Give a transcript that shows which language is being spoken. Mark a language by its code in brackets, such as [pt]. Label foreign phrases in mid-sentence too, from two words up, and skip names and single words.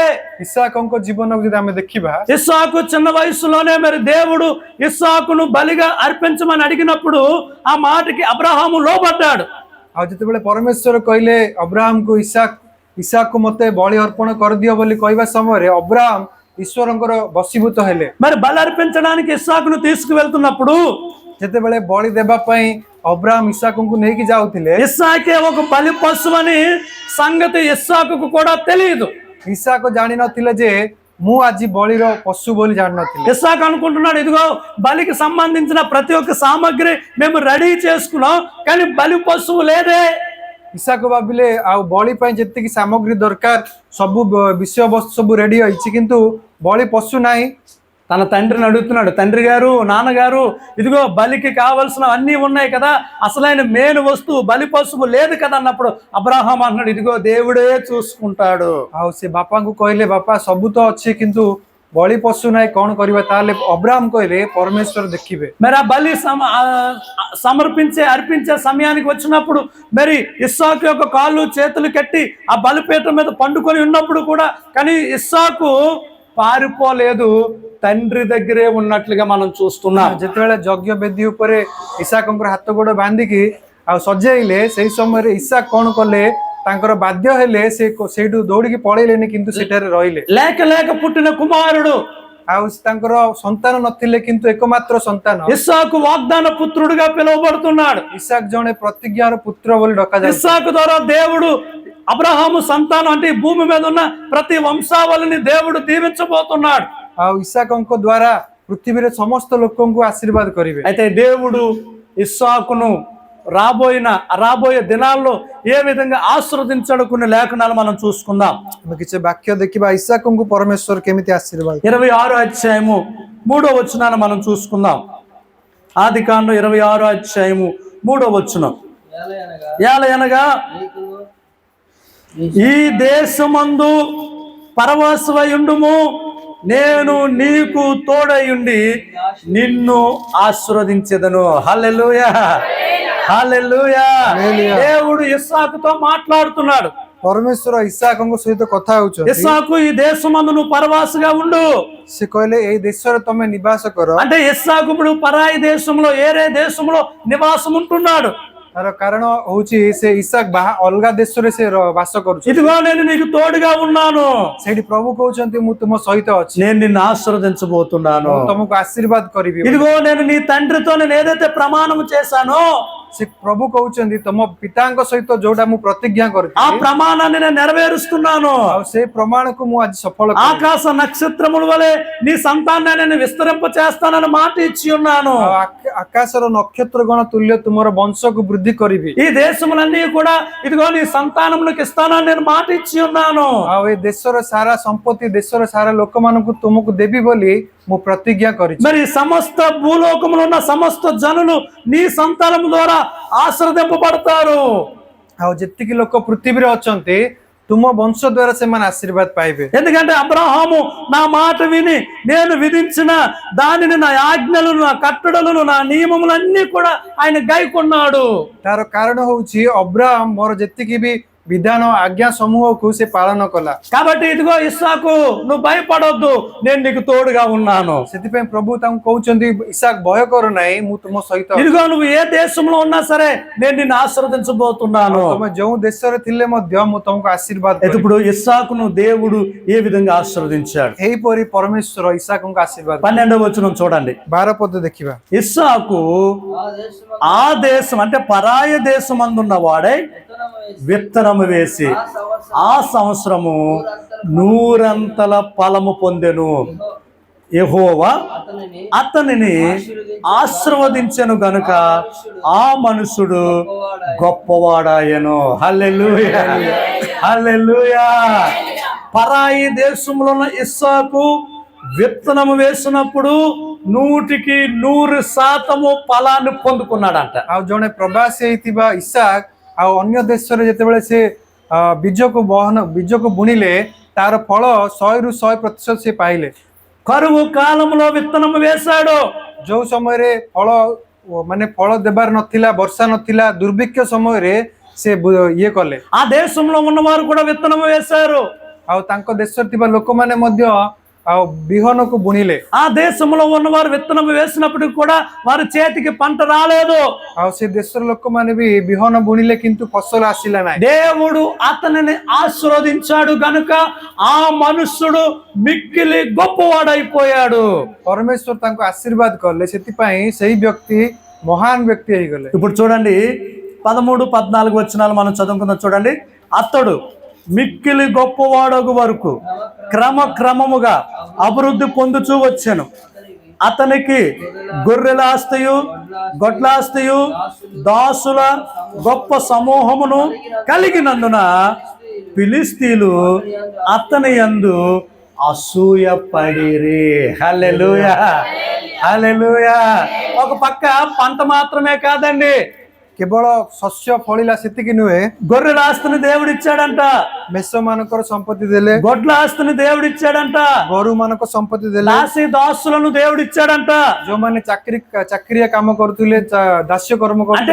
[or] ఇస్సాకుଙ୍କ ଜୀବନକୁ ଯଦି ଆମେ ଦେଖିବା, [te] ఇస్సాకు చిన్న వయసులోనే మరి దేవుడు ఇస్సాకును బలిగా అర్పించమని అడిగినప్పుడు ఆ మాటకి అబ్రహాము లోబడ్డాడు। [or] ଆଉ ଯେତେବେଳେ ପରମେଶ୍ୱର କହିଲେ ଅବ୍ରାହମକୁ ଇସାକକୁ ମତେ ବଳି ଅର୍ପଣ କରିଦିଅ ବୋଲି କହିବା ସମୟରେ ଅବ୍ରାହମ ଈଶ୍ୱରଙ୍କର ବଶୀଭୂତ ହେଲେ। [te] మరి బలి అర్పించడానికి ఇస్సాకును తీసుకువెళ్తున్నప్పుడు, [or] ଯେତେବେଳେ ବଳି ଦେବା ପାଇଁ ଅବ୍ରାହମ ଇସାକଙ୍କୁ ନେଇକି ଯାଉଥିଲେ, [te] ఇస్సాకే ఒక బలి పశువు అని సంగతి ఇస్సాకుకు కూడా తెలియదు। [or] ଇସାକ ଜାଣିନଥିଲେ ଯେ ମୁଁ ଆଜି ବଳିର ପଶୁ ବୋଲି ଜାଣିନଥିଲେ। [te] ఇస్సాకు అనుకుంటున్నాడు, ఇదిగో బలికి సంబంధించిన ప్రతి ఒక్క సామగ్రి మేము రెడీ చేసుకున్నాం, కానీ బలి పశువు లేదే। [or] ଇସାକ ଭାବିଲେ ଆଉ ବଳି ପାଇଁ ଯେତିକି ସାମଗ୍ରୀ ଦରକାର ସବୁ ବିଷୟବସ୍ତୁ ସବୁ ରେଡି ହେଇଛି, କିନ୍ତୁ ବଳି పశు ନାହିଁ। [te] తన తండ్రిని అడుగుతున్నాడు, తండ్రి గారు, నాన్నగారు, ఇదిగో బలికి కావలసిన అన్నీ ఉన్నాయి కదా, అసలైన మెయిన్ వస్తువు బలి పశువు లేదు కదా అన్నప్పుడు అబ్రాహాం అన్నాడు, ఇదిగో దేవుడే చూసుకుంటాడు। [or] ଆଉ ସେ ବାପାଙ୍କୁ କହିଲେ, ବାପା ସବୁ ତ ଅଛି କିନ୍ତୁ ବଳି ପଶୁ ନାହିଁ, କଣ କରିବା? ତାହେଲେ ଅବ୍ରାହମ କହିଲେ ପରମେଶ୍ୱର ଦେଖିବେ। [te] మరి ఆ బలి అర్పించే సమయానికి వచ్చినప్పుడు మరి ఇస్సాకు యొక్క కాళ్ళు చేతులు కట్టి ఆ బలిపీఠం మీద పండుకొని ఉన్నప్పుడు కూడా కానీ ఇస్సాకు పారిపోలేదు, తండ్రి దగ్గరే ఉన్నట్లుగా మనం చూస్తున్నాం। [or] ଯେତେବେଳେ ଯଜ୍ଞ ବେଦୀ ଉପରେ ଇସାକଙ୍କର ହାତ ଗୋଡ ବାନ୍ଧିକି ଆଉ ସଜେଇଲେ, ସେଇ ସମୟରେ ଇସାକ କଣ କଲେ? ତାଙ୍କର ବାଧ୍ୟ ହେଲେ, ସେ ସେଇଠୁ ଦୌଡ଼ିକି ପଳେଇଲେନି, କିନ୍ତୁ ସେଠାରେ ରହିଲେ। [te] లేక లేక పుట్టిన కుమారుడు, [or] ଆଉ ତାଙ୍କର ସନ୍ତାନ ନଥିଲେ କିନ୍ତୁ ଏକମାତ୍ର ସନ୍ତାନ [te] ఇస్సాకు వాగ్దాన పుత్రుడుగా పిలువబడుతున్నాడు। [or] ଇସାକ ଜଣେ ପ୍ରତିଜ୍ଞାର పుత్ర ବୋଲି ଡକାଯାଏ। [te] ఇస్సాకు ద్వారా దేవుడు అబ్రహాము సంతానం అంటే భూమి మీద ఉన్న ప్రతి వంశావళిని దేవుడు దీవించబోతున్నాడు। [or] ଆଉ ଇସାକଙ୍କ ଦ୍ୱାରା ପୃଥିବୀରେ ସମସ୍ତ ଲୋକଙ୍କୁ ଆଶୀର୍ବାଦ କରିବେ। [te] అయితే దేవుడు ఇస్సాకును రాబోయే దినాల్లో ఏ విధంగా ఆశీర్వదించాడో కొన్ని లేఖనాలు మనం చూసుకుందాం। [or] ଆମେ କିଛି ବାକ୍ୟ ଦେଖିବା, ଇସାକଙ୍କୁ ପରମେଶ୍ୱର କେମିତି ଆଶୀର୍ବାଦ। [te] 26వ అధ్యాయము 3వ వచనాన్ని మనం చూసుకుందాం। ఆదికాండం 26వ అధ్యాయము 3వ వచనం, ఏలయనగా ఈ దేశమందు పరవాసమయుండుము, నేను నీకు తోడయుండి నిన్ను ఆశీర్వదించెదను। హల్లెలూయా, హల్లెలూయా। దేవుడు ఇస్సాకుతో మాట్లాడుతున్నాడు। [or] ପରମେଶ୍ୱର ଇସାକଙ୍କ ସହିତ କଥା ହେଉଛନ୍ତି। [te] ఇస్సాకు ఈ దేశమందు నువ్వు పరవాసిగా ఉండు। [or] ସେ କହିଲେ ଏଇ ଦେଶରେ ତମେ ନିବାସ କର। [te] అంటే ఇస్సాకు ఇప్పుడు పరాయి దేశంలో ఏరే దేశంలో నివాసం ఉంటున్నాడు। [or] ତାର କାରଣ ହଉଛି ସେ ଇସାକ ଅଲଗା ଦେଶରେ ସେ ବାସ କରୁଛି। [te] ఇదిగో నేను నీకు తోడుగా ఉన్నాను। [or] ସେଇଠି ପ୍ରଭୁ କହୁଛନ୍ତି ମୁଁ ତୁମ ସହିତ ଅଛି, [te] నేను నిన్ను ఆశీర్వదించబోతున్నాను, [or] ତମକୁ ଆଶୀର୍ବାଦ କରିବି। [te] ఇదిగో నేను నీ తండ్రితో నేను ఏదైతే ప్రమాణం చేశానో [or] ସେ ପ୍ରଭୁ କହୁଛନ୍ତି ତମ ପିତାଙ୍କ ସହିତ ଯୋଉଟା ମୁଁ ପ୍ରତିଜ୍ଞା [te] ఆ [or] କରିଥିଲି, [te] ప్రమాణాన్ని నేను నెరవేరుస్తున్నాను। [or] ଆଉ ସେ ପ୍ରମାଣକୁ ମୁଁ ଆଜି ସଫଳ କରିବି। [te] ఆకాశ నక్షత్రముల వలె నీ సంతానాన్ని నేను విస్తరింప చేస్తానని మాట ఇచ్చి ఉన్నాను। [or] ଆକାଶର ନକ୍ଷତ୍ର ଗଣ ତୁଲ୍ୟ ତୁମର ବଂଶକୁ ବୃద్ధି କରିବି। [te] ఈ దేశములన్నీ కూడా ఇదిగో నీ సంతానములకు ఇస్తానని నేను మాట ఇచ్చి ఉన్నాను। [or] ଆଉ ଏ దేశର ସାରା ସମ୍ପତ୍ତି ଦେଶର ସାରା ଲୋକମାନଙ୍କୁ ତୁମକୁ ଦେବି ବୋଲି ମୁଁ ପ୍ରତିଜ୍ଞା କରିଛି। [te] మరి సమస్త భూలోకములో ఉన్న సమస్త జనులు నీ సంతానము ద్వారా ఆశీర్వదింపబడతారు। [or] ଆଉ ଯେତିକି ଲୋକ ପୃଥିବୀରେ ଅଛନ୍ତି ତୁମ ବଂଶ ଦ୍ୱାରା ସେମାନେ ଆଶୀର୍ବାଦ ପାଇବେ। [te] ఎందుకంటే అబ్రహాము నా మాట విని నేను విధించిన దానిని, నా ఆజ్ఞలను, నా కట్టడలను, నా నియమములన్నీ కూడా ఆయన గైకొన్నాడు। [or] ତାର କାରଣ ହଉଛି ଅବ୍ରାହମ ମୋର ଯେତିକି ବି ବିଧାନ ଆଜ୍ଞା ସମୂହକୁ ସେ ପାଳନ କଲା। [te] కాబట్టి ఇదిగో ఇస్సాకు నువ్వు భయపడొద్దు, నేను నీకు తోడుగా ఉన్నాను। [or] ସେଥିପାଇଁ ପ୍ରଭୁ ତାଙ୍କୁ କହୁଛନ୍ତି ଇସାକ ଭୟ କର ନାହିଁ, ମୁଁ ତୁମ ସହିତ ଅଛି। [te] ఇదిగో నువ్వు ఏ దేశంలో ఉన్నా సరే నేను నిన్ను ఆశీర్వదించబోతున్నాను। [or] ତମେ ଯୋଉ ଦେଶରେ ଥିଲେ ମଧ୍ୟ ମୁଁ ତମକୁ ଆଶୀର୍ବାଦ କରିବି। [te] ఇప్పుడు ఇస్సాకును దేవుడు ఏ విధంగా ఆశీర్వదించాడు? [or] ଏହିପରି ପରମେଶ୍ୱର ଇସାକଙ୍କୁ ଆଶୀର୍ବାଦ। [te] 12వ వచనం చూడండి। [or] 12 ପଦ ଦେଖିବା। [te] ఇస్సాకు ఆ దేశం అంటే పరాయ దేశమందున్న వాడై విత్తనము వేసి ఆ సంవత్సరము 100 ఫలము పొందెను। యెహోవా అతనిని ఆశీర్వదించెను గనుక ఆ మనుషుడు గొప్పవాడాయను। హల్లెలూయా, హల్లెలూయా। పరాయి దేశంలో ఉన్న ఇస్సాకు విత్తనము వేసినప్పుడు 100% ఫలాన్ని పొందుకున్నాడంట। [or] ଆଉ ଜଣେ ପ୍ରବାସୀ ହେଇଥିବା ଇସାକ ଆଉ ଅନ୍ୟ ଦେଶରେ ଯେତେବେଳେ ସେ ବୀଜକୁ ବୁଣିଲେ ତାର ଫଳ 100ରୁ 100% ସେ ପାଇଲେ। [te] కరువు కాలంలో విత్తనము వేశాడు। [or] ଯୋଉ ସମୟରେ ଫଳ ଦେବାର ନଥିଲା, ବର୍ଷା ନଥିଲା, ଦୁର୍ଭିକ୍ଷ ସମୟରେ ସେ ଇଏ କଲେ। [te] ఆ దేశంలో ఉన్నవారు కూడా విత్తనము వేశారు। [or] ଆଉ ତାଙ୍କ ଦେଶରେ ଥିବା ଲୋକମାନେ ମଧ୍ୟ ଆଉ ବିହନକୁ ବୁଣିଲେ। [te] ఆ దేశంలో ఉన్నవారు విత్తనము వేసినప్పటికీ కూడా వారి చేతికి పంట రాలేదు। [or] ଆଉ ସେ దేశର ଲୋକମାନେ ବି ବିହନ ବୁଣିଲେ କିନ୍ତୁ ଫସଲ ଆସିଲା ନାହିଁ। [te] దేవుడు అతనిని ఆశీర్వదించాడు గనుక ఆ మనుష్యుడు మిక్కిలి గొప్పవాడైపోయాడు। [or] ପରମେଶ୍ୱର ତାଙ୍କୁ ଆଶୀର୍ବାଦ କଲେ, ସେଥିପାଇଁ ସେଇ ବ୍ୟକ୍ତି ମହାନ ବ୍ୟକ୍ତି ହେଇଗଲେ। [te] ఇప్పుడు చూడండి 13, 14 వచనాలు మనం చదువుకుందాం చూడండి। అతడు మిక్కిలి గొప్పవాడగు వరకు క్రమముగా అభివృద్ధి పొందుచూ వచ్చాను। అతనికి గొర్రెల ఆస్తియు, గొడ్ల ఆస్తియు, దాసుల గొప్ప సమూహమును కలిగినందున ఫిలిస్తీయులు అతని యందు అసూయపడిరి। హల్లెలూయా, హల్లెలూయా। ఒక పక్క పంట మాత్రమే కాదండి, [or] କେବଳ ଶସ୍ୟ ଫଳିଲା ସେତିକି ନୁହେଁ, [te] గొర్రెల ఆస్తిని దేవుడు ఇచ్చాడంట, [or] ମେଷ ମାନଙ୍କର ସମ୍ପତ୍ତି ଦେଲେ, [te] గొడ్ల ఆస్తిని దేవుడు ఇచ్చాడంట, [or] ଗୋରୁ ମାନଙ୍କ ସମ୍ପତ୍ତି ଦେଲେ, [te] దాసి దాసులను దేవుడు ఇచ్చాడంట। [or] ଯୋଉମାନେ ଚାକିରିଆ କାମ କରୁଥିଲେ, ଦାସ୍ୟ କର୍ମ [te] అంటే